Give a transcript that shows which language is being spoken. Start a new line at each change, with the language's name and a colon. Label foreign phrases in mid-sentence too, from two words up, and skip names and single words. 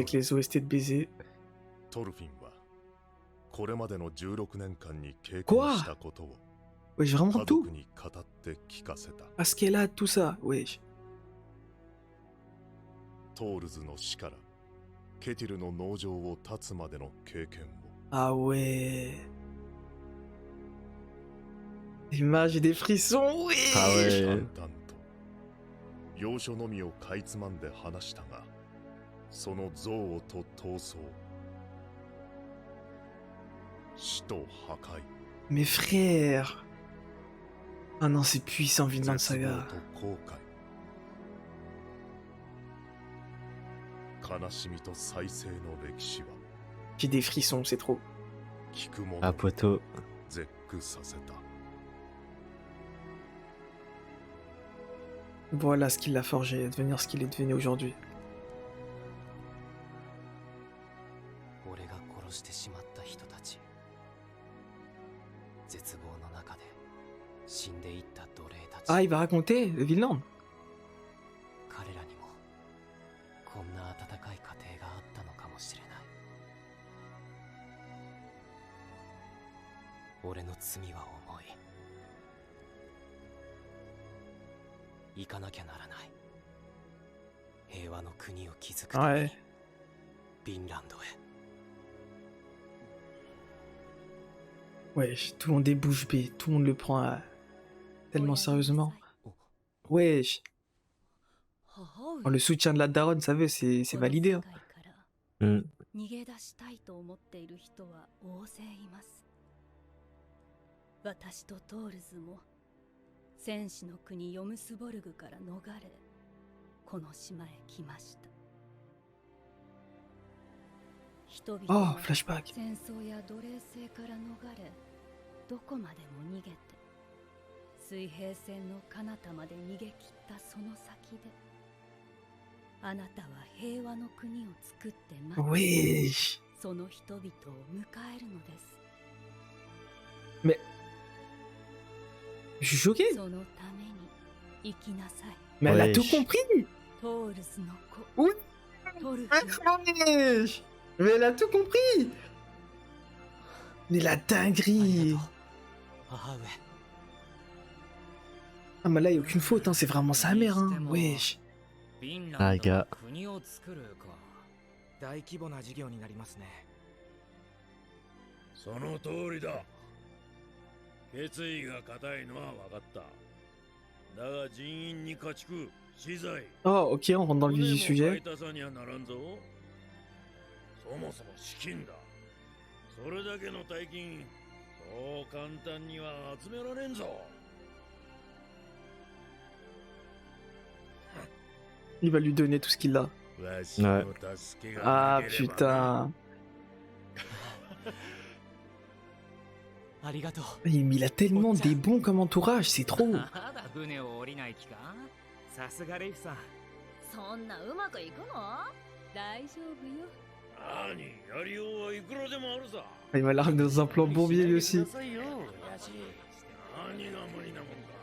French: avec les OST de baiser.
Japanese: トルフィンはこれまでの16年間に経験
French: Quoi
Japanese: したことを
French: Wesh, vraiment
Japanese: 家
French: tout.
Japanese: 族に語って聞かせた。
French: Parce qu'elle a tout ça, wesh.
Japanese: トールズの死からケティルの農場を立つまでの経験を
French: Ah ouais. L'image et des frissons, oui. Ah ouais.
Japanese: 淡々と要所のみをかいつまんで話したが、その憎悪と闘争、死と破壊、
French: Mes frères. Ah non, c'est puissant, Vinland
Japanese: 絶望
French: Saga.
Japanese: と後悔、悲しみと再生の歴史は
French: J'ai des frissons, c'est trop.
Japanese: 聞く者
French: Ah,
Japanese: を
French: poto.
Japanese: 絶句させた。
French: Voilà ce qui l'a forgé, à devenir ce qu'il est devenu aujourd'hui.
Japanese: 俺が殺してしまった人たち、絶望の中で死んでいった奴隷たち、
French: Ah, il va raconter le Vinland.
Japanese: 彼らにもこんな温かい家庭があったのかもしれない。俺の罪は重い。行かなきゃならない。平和の国を築くために
French: Ouais.
Japanese: フィンランドへ。
French: Wesh, tout le monde est bouche bée, tout le monde le prend tellement sérieusement. Wesh. Oh, le soutien de la daronne, ça veut, c'est validé. Hein.
Japanese: うん。逃げ出したいと思っている人は大勢います。私とトールズも戦士の国ヨムスボルグから逃れ、この島へ来ました。人々
French: Oh,
Japanese: は
French: flashback.
Japanese: 戦争や奴隷制から逃れ、どこまでも逃げて、水平線の彼方まで逃げ切ったその先で、あなたは平和の国を作って待って
French: Wesh.
Japanese: その人々を迎えるのです。
French: Je suis choqué.
Japanese: そのために生きなさい。
French: Mais elle a tout Wesh. compris.
Japanese: トールズの子。
French: Oui.
Japanese: トルフ
French: Wesh. Mais elle a tout compris. Mais la
Japanese: あり
French: dinguerie.
Japanese: がとう母上。
French: Ah, mais là, il n'y a aucune faute, hein. C'est vraiment sa mère. Hein. Wesh.
Japanese: フィンあランドのが国を作るか。大規模な事業になりますね。その通りだ。決意が固いのは分かった。だが人員に家畜、資材、
French: Oh, ok, on rentre dans le vif
Japanese: 船
French: du
Japanese: も
French: sujet.
Japanese: 買い足さにはならんぞ。そもそも資金だ。それだけの大金、そう簡単には集められんぞ。
French: Il va lui donner tout ce qu'il a.
Japanese: わしの助けが
French: Ah,
Japanese: なければな。
French: putain.
Japanese: ありがとう。
French: Mais il a tellement des bons comme entourage, c'est trop.
Japanese: まだ船を降りない気か。さすがレイフさん。そんなうまくいくの？大丈夫よ。何やりようはいくらでもあるさ。
French: Il m'a l'air dans un plan bourbier lui aussi.
Japanese: 何が無理なもんか。